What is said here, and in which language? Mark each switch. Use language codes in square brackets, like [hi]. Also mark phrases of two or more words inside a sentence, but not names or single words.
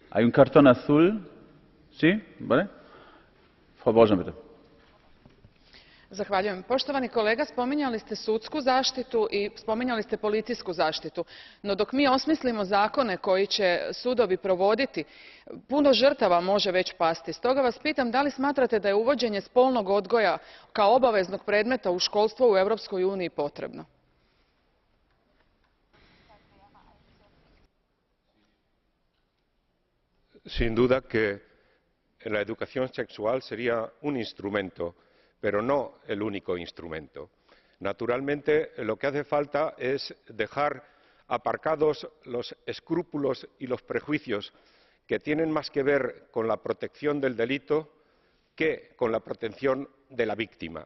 [es] Hay un cartón azul. ¿Sí? ¿Vale? [de] Frau Borzan, bitte. [hr] Zahvaljujem. Poštovani kolega, spominjali ste sudsku zaštitu i spominjali ste policijsku zaštitu. No dok mi osmislimo zakone koji će sudovi provoditi, puno žrtava može već pasti. Stoga vas pitam da li smatrate da je uvođenje spolnog odgoja kao obaveznog predmeta u školstvo u Europskoj uniji potrebno? [es] Sin duda que la educación sexual sería un instrumento, pero no el único instrumento. Naturalmente, lo que hace falta es dejar aparcados los escrúpulos y los prejuicios que tienen más que ver con la protección del delito que con la protección de la víctima.